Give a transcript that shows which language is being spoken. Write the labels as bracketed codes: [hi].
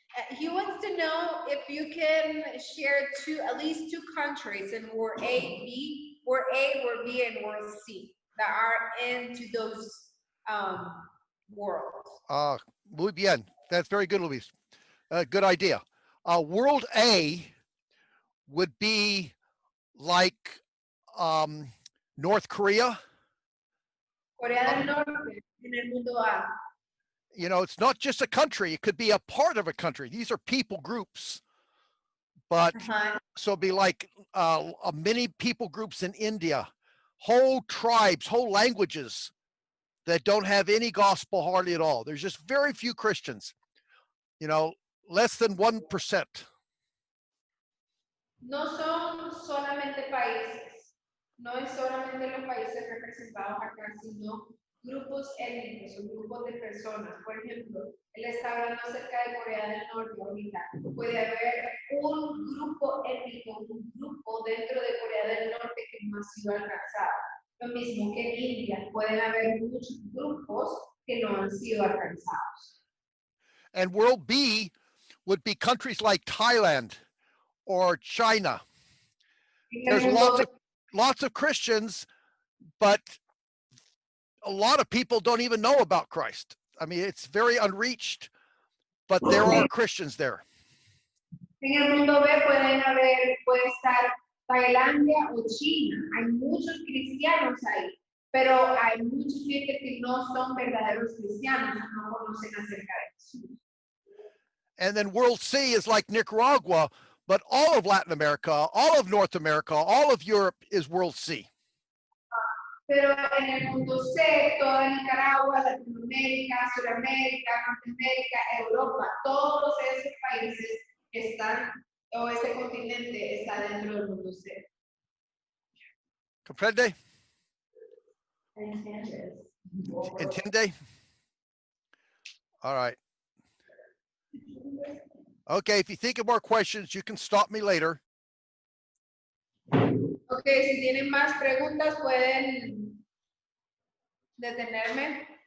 [en] He wants to know if you can share at least two countries in World A, B, World A, World B, and World C that are into those worlds. [es] Muy bien. [en] That's very good, Luis. Good idea. World A would be like North Korea. [es] Corea del Norte en el mundo A. [en] You know, it's not just a country, it could be a part of a country. These are people groups. But so it'd be like many people groups in India, whole tribes, whole languages that don't have any gospel hardly at all. There's just very few Christians, you know, less than 1%. [es] No son solamente países, no es solamente los países representados acá, sino grupos étnicos o grupos de personas. Por ejemplo, él está hablando acerca de Corea del Norte ahorita. Puede haber un grupo étnico, un grupo dentro de Corea del Norte que no ha sido alcanzado. Lo mismo que en India, pueden haber muchos grupos que no han sido alcanzados. [en] And World B would be countries like Thailand or China. There's lots of Christians, but a lot of people don't even know about Christ. I mean, it's very unreached, but there are Christians there. [es] En el mundo B puede estar Tailandia o China. Hay muchos cristianos ahí, pero hay mucha gente que no son verdaderos cristianos, no conocen acerca de Jesús. [en] And then World C is like Nicaragua, but all of Latin America, all of North America, all of Europe is World C. [es] Pero en el mundo C, toda Nicaragua, Latinoamérica, Sudamérica, Norteamérica, Europa, todos esos países están, o ese continente está dentro del mundo C. Comprende? Entiende? [en] All right. Okay, if you think of more questions, you can stop me later. [es] Okay, si tienen más preguntas pueden detenerme.